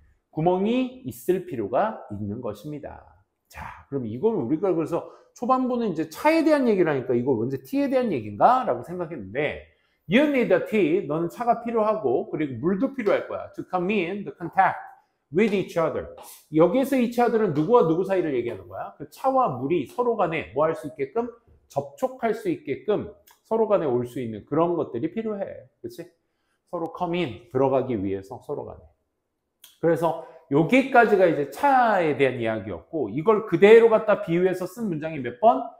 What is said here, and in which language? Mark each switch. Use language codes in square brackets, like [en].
[ko] 구멍이 있을 필요가 있는 것입니다. 자, 그럼 이걸 우리가 그래서 초반부는 이제 차에 대한 얘기를 하니까 이거 언제 T에 대한 얘기인가? 라고 생각했는데, [en] you need a tea. [ko] 너는 차가 필요하고, 그리고 물도 필요할 거야. [en] to come in, the contact with each other. [ko] 여기에서 each other는 누구와 누구 사이를 얘기하는 거야? 그 차와 물이 서로 간에 뭐 할 수 있게끔? 접촉할 수 있게끔 서로 간에 올 수 있는 그런 것들이 필요해. 그치? 서로 come in, 들어가기 위해서 서로 간에. 그래서 여기까지가 이제 차에 대한 이야기였고, 이걸 그대로 갖다 비유해서 쓴 문장이 몇 번?